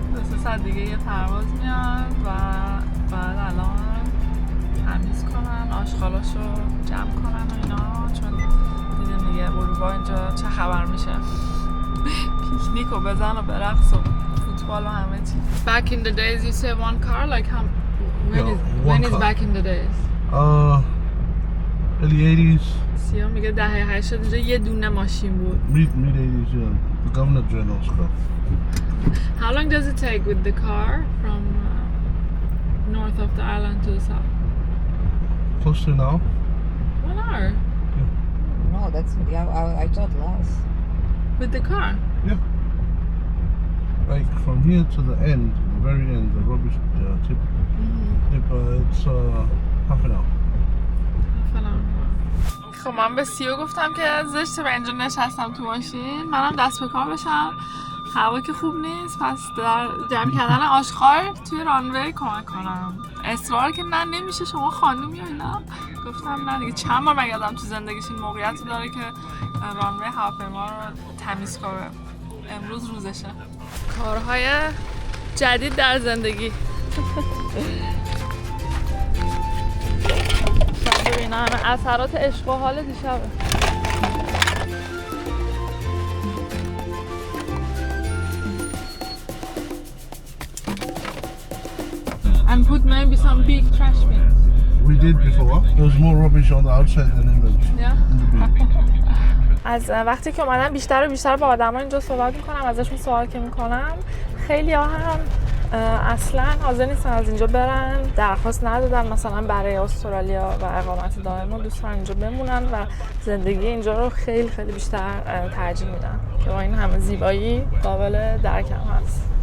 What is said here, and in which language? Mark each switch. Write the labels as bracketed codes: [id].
[fa] 2 ساعت دیگه یه پرواز میاد و بعد الان تمیز کنن آشغالاشو جمع کنن و اینا، چون دیدیم دیگه اروپا اینجا چه خبر میشه. پیکنیک و بزن و برقص و فوتبال و همه چی. [en] Back in the days you say one car like how when is back in the days? Early 80s. [fa] سیاه میگه دهه 80 اینجا یه دونه ماشین بود. [en] Mid 80s, yeah. The governor general stuff. How long does it take with the car from north of the island to the south? Close to an hour. 1 hour? No, that's I thought less. With the car? Yeah. Like from here to the end, the very end, the rubbish tip. It's half an hour. [fa] خب من به سیو گفتم که زشته به اینجا نشستم تو ماشین، منم دست به کار بشم. هوا که خوب نیست، پس در جمع کردن آشغال توی رانوی کمک کنم. اصرار که نه نمیشه شما خانومی و اینا. گفتم نه دیگه، چند بار مگه آدم تو زندگیش این موقعیت داره که رانوی هواپیما رو تمیز کنه. امروز روزشه. کارهای جدید در زندگی. ببین همه اثرات عشق و حال دیشبه. [en] And put maybe some big trash bins. We did before. There was more rubbish on the outside than in the bin. [fa] از وقتی که اومدم بیشتر و بیشتر با آدم‌ها اینجا صحبت می‌کنم، ازشون سوال که می‌کنم، خیلی‌ها هم اصلا حاضر نیستن از اینجا برن، درخواست ندادن مثلا برای استرالیا و اقامت دائم و دوستان اینجا بمونن و زندگی اینجا رو خیلی خیلی بیشتر ترجیح میدن که با این همه زیبایی قابل درک هم هست.